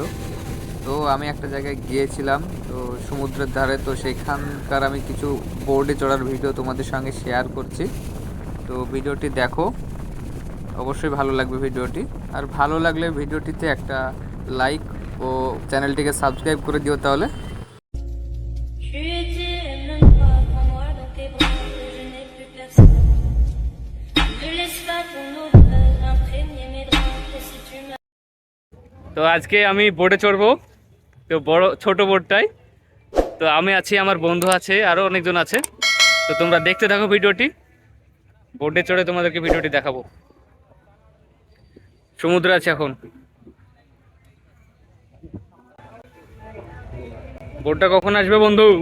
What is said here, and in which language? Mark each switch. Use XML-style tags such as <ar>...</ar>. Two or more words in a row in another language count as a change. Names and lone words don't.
<bn>তো আমি একটা জায়গায় গিয়েছিলাম, তো সমুদ্রের ধারে। তো সেখানকার আমি কিছু বোর্ডে চড়ার ভিডিও তোমাদের সঙ্গে শেয়ার করছি। তো ভিডিওটি দেখো, অবশ্যই ভালো লাগবে ভিডিওটি। আর ভালো লাগলে ভিডিওটিতে একটা লাইক ও চ্যানেলটিকে সাবস্ক্রাইব করে দিও তাহলে।</bn> <fr>Tu étais même pas pour moi dans tes bras, je n'ai plus personne. Ne laisse pas ton odeur imprégner mes draps, et si tu m'as...</fr> <bn>তো আজকে আমি বোটে চড়বো, তো বড় ছোট বোটটাই। তো আমি আছি, আমার বন্ধু আছে, আরও অনেকজন আছে। তো তোমরা দেখতে থাকো ভিডিওটি। বোটে চড়ে তোমাদেরকে ভিডিওটি দেখাবো। সমুদ্র আছে এখন। বোটটা কখন আসবে বন্ধু?</bn>